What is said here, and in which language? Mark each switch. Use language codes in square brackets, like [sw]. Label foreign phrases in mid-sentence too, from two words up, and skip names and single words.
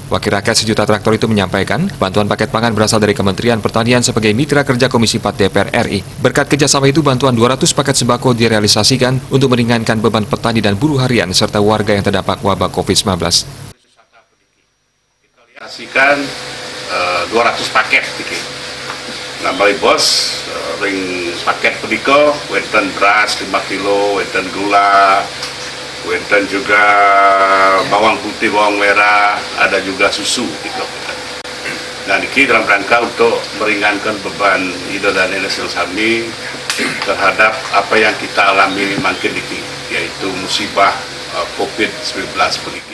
[id] Wakil rakyat sejuta traktor itu menyampaikan bantuan paket pangan berasal dari Kementerian Pertanian sebagai mitra kerja Komisi 4 DPR RI. Berkat kerjasama itu, bantuan 200 paket sembako direalisasikan untuk meringankan beban petani dan buruh harian serta warga yang terdampak wabah COVID-19. Kita realisasikan 200 paket dikit. Nambah bos, ring paket pediko, wenten beras 5 kilo, wenten gula, wenten juga bawang putih, bawang merah, ada juga susu gitu. Nah, ini dalam rangka untuk meringankan beban hidup dan hasil kami terhadap apa yang kita alami makin ini, yaitu musibah COVID-19 begini.